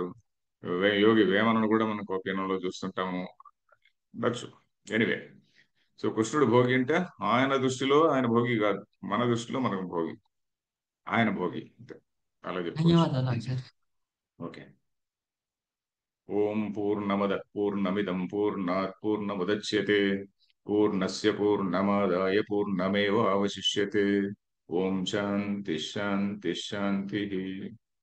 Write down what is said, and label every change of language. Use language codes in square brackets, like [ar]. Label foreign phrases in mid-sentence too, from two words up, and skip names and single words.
[te] యోగి వేమనను కూడా మనం కౌపీనంలో చూస్తుంటాము. [en] that's anyway. [te] సో కృష్ణుడు భోగి అంటే ఆయన దృష్టిలో ఆయన భోగి కాదు, మన దృష్టిలో మనకు భోగి, ఆయన భోగి అంతే. అలా చెప్పుకోవచ్చు. ధన్యవాదాలు ఆచార్య. [sa] ఓకే. ఓం పూర్ణమద పూర్ణమిదం పూర్ణాత్ పూర్ణముదచ్యతే పూర్ణస్య పూర్ణమాదాయ పూర్ణమేవావశిష్యతే. ఓం శాంతి శాంతి శాంతి.